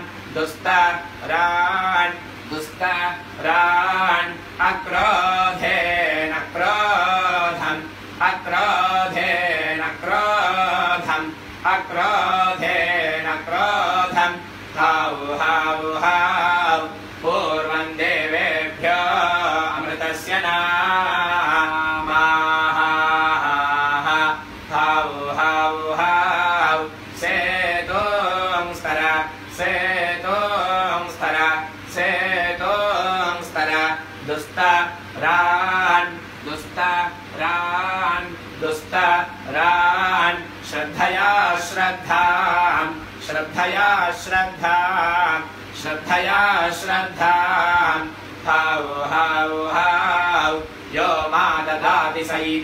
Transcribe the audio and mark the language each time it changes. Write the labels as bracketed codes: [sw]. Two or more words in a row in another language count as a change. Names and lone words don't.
[sa] दुस्तरान् दुस्तरान् अक्रोधेन क्रोधम् अक्रोधेन क्रोधम् अक्रोधेन क्रोधम् हाउ हाउ हाउ पूर्वं देवेभ्यो अमृतस्य नामाः हाउ हाउ हाउ सेतोंस्तर सेतोंस्तर सेतोंस्तर दुस्तरान् दुस्तरान् दुस्तरान् श्रद्धया श्रद्धाम् श्रद्धया श्रद्धाम् श्रद्धया श्रद्धाम् हाउ हाउ हाउ यो मा ददाति स